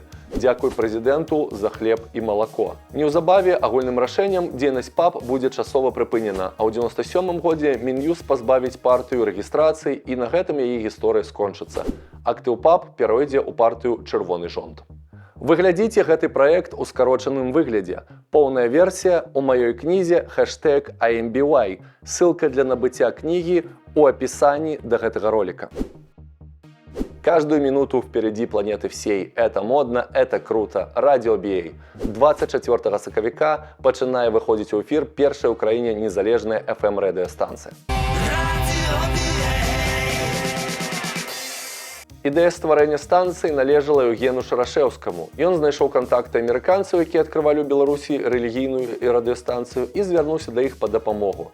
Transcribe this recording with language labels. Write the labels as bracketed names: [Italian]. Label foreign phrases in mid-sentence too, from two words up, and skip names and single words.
[Belarusian] Дзякуй прэзідэнту за хлеб і малако. Неўзабаве агульным рашэннем дзейнасць ПАП будзе часова прыпынена, а ў 1997 годзе Мін'юст пазбавіць партыю рэгістрацыі і на гэтым яе гісторыя скончыцца. Актыў ПАП перайдзе ў партыю «Чырвоны жонт». Вы глядзіце гэты праект у скарочаным выглядзе. Поўная версія ў маёй кнізе #IMBY. Ссылка для набыцця кнігі [Russian] у описании [Belarusian] до гэтага ролика. [Russian] Каждую минуту впереди планеты всей. Это модно, это круто. Радио BA. [Belarusian] 24 сакавіка пачынае выходзіць у эфир першая ў краіне незалежная FM-радыёстанцыя. Ідэя стварэння станцыі належала Еўгену Шарашэўскаму. Ён знайшоў кантакты амерыканцаў, якія адкрывалі ў Беларусі рэлігійную і радыёстанцыю, і звярнуўся да іх па дапамогу.